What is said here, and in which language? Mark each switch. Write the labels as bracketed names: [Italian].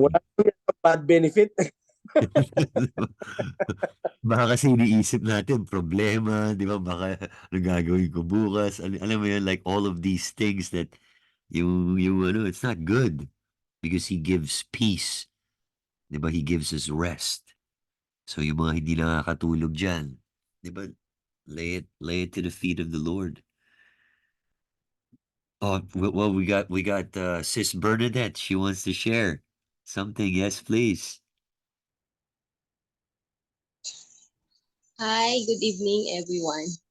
[Filipino] wala namang bad benefit. Baka kasi iniisip natin problema, 'di ba? Baka ano gagawin ko bukas? Alam mo yun, [English] like all of these things that yung it's not good because He gives peace. [Filipino] 'Di ba? [English] He gives us rest. [Filipino] So yung mga hindi nakakatulog diyan, 'di ba? [English] Lay it to the feet of the Lord. Oh, well, we got Sis Bernadette. She wants to share something. Yes, please. Hi, good evening everyone.